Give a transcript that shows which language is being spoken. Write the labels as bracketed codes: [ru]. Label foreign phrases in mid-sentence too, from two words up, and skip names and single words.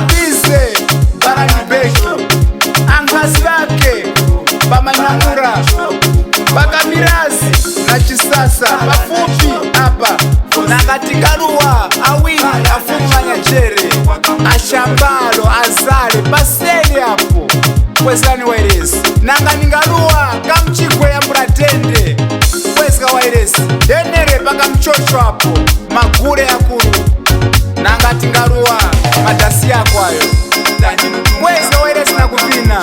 [tum] Bise Baranibeki Angazi vake pa Manyangura pa Kamirazi na Chisasa pafupi hapa. Nanga tingaluwa awini afumu manyachere ashambalo azale paseli hapo kwezani wairesi. Nanga ningaluwa kamchikwe ya mburatende kwezga wairesi denere paka mchocho hapo magule ya kuru. Nanga tingaluwa madasi yako ayo kwezga wairesi na kuvina.